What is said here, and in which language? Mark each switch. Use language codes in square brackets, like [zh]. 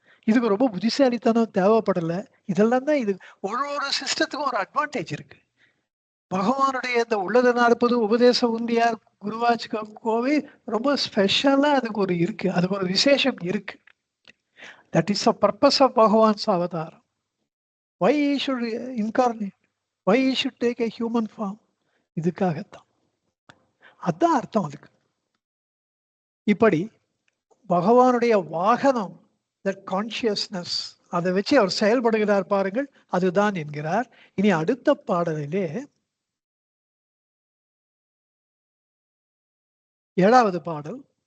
[ta] இதுக்கு ரொம்ப புத்திசாலித்தனம் தேவைப்படல. இதெல்லாம் தான் இது. ஒரு ஒரு சிஸ்டத்துக்கும் ஒரு அட்வான்டேஜ் இருக்கு. பகவானுடைய இந்த உள்ளத நாற்பது உபதேச உந்தியார் குருவாச் கோவை ரொம்ப ஸ்பெஷலா அதுக்கு ஒரு இருக்கு, அதுக்கு ஒரு விசேஷம் இருக்கு. [en] That is the purpose of Bhagavan's அவதாரம். Why he should incarnate, why he should take a human form. [ta] இதுக்காகத்தான். அதான் அர்த்தம் அதுக்கு. இப்படி பகவானுடைய வாகனம் [en] that consciousness, [ta] அதை வச்சு அவர் செயல்படுகிறார் பாருங்கள், அதுதான் என்கிறார். இனி அடுத்த பாடலிலே 7வது பாடல்.